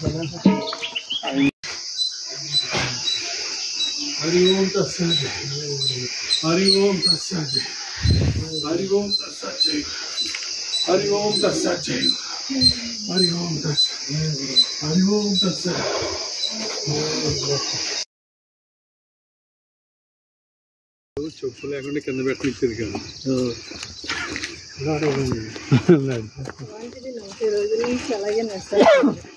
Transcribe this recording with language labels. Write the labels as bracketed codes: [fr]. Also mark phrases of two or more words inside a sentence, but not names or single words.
[sa] हरि ओम तत्सत् हरि ओम तत्सत् हरि ओम तत्सत् हरि ओम तत्सत् हरि ओम तत्सत् हरि ओम तत्सत् [te] చెప్పు లేకుండా కింద పెట్టించారు కదా రోజు నుంచి అలాగే నడుస్తారు